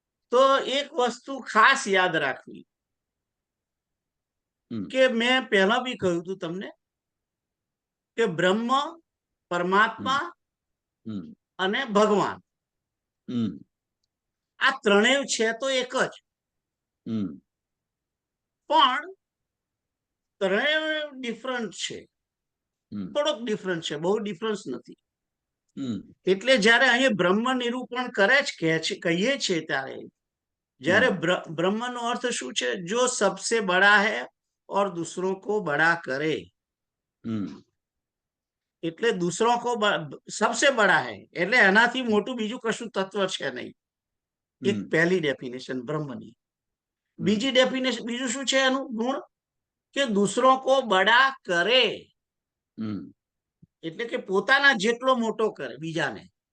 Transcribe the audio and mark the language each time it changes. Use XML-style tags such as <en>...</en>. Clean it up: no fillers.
<gu>તો એક વસ્તુ ખાસ યાદ રાખવી કે મેં પહેલા બી કહ્યું હતું તમને કે બ્રહ્મ, પરમાત્મા અને ભગવાન આ ત્રણેય છે તો એક જ, પણ ત્રણેય ડિફરન્ટ છે. થોડોક ડિફરન્સ છે, બહુ ડિફરન્સ નથી. એટલે જયારે અહીંયા બ્રહ્મ નિરૂપણ કરે છે કહીએ છીએ ત્યારે जયારે ब्रह्म નો अर्थ શું છે?</gu> <hi>जो सबसे बड़ा है और दूसरों को बड़ा करे.</hi> <gu>એટલે</gu> <hi>दूसरों को सबसे बड़ा है</hi> <gu>એટલે એનાથી મોટું બીજું કશું તત્વ છે નહીં. એક પહેલી ડેફિનેશન બ્રહ્મની. બીજી ડેફિનેશન બીજું શું છે એનું ગુણ? કે</gu> <hi>दूसरों को बड़ा करे</hi> <gu>એટલે કે પોતાના જેટલો મોટો કરે બીજાને.</gu>